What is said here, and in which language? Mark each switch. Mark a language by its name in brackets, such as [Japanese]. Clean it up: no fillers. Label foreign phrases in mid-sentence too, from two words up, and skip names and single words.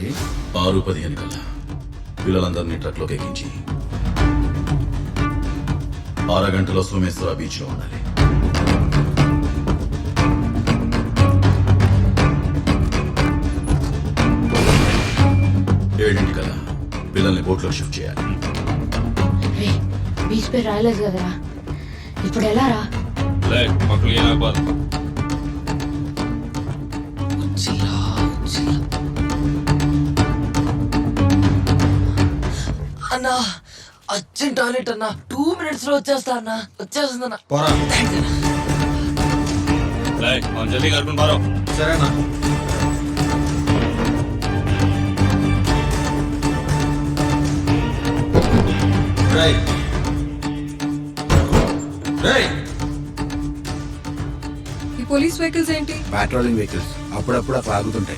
[Telugu] 6:15 కల్లా పిల్లలందరినీ ట్రక్లోకి ఎక్కించి 6 గంటలో సోమేశ్వర బీచ్లో ఉండాలి. ఏడింటికల్లా పిల్లల్ని బోట్లో షిఫ్ట్ చేయాలి. బీచ్ పేరు రాయలేదు కదరా, ఇప్పుడు ఎలా రా? [Kannada] ಲೈ ಮಕ್ಕಳು ಏನಾಗಬಾರ್ದು. [Telugu] అన్నా అర్జెంట్ టాయిలెట్ అన్నా, 2 minutes లో వచ్చేస్తా అన్నా. వచ్చేస్తుందన్నా. పోరా. [Kannada] ಲೈ ಅವ್ನು ಜಲ್ದಿ ಕರ್ಕೊಂಡು ಬಾರೋ. [Telugu] సరేనా? [English] right right. [Telugu] ఈ [English] police vehicles [Telugu] ఏంటి? [English] patrolling vehicles [Telugu] అప్పుడప్పుడు అక్కడ ఆగుతుంటాయి.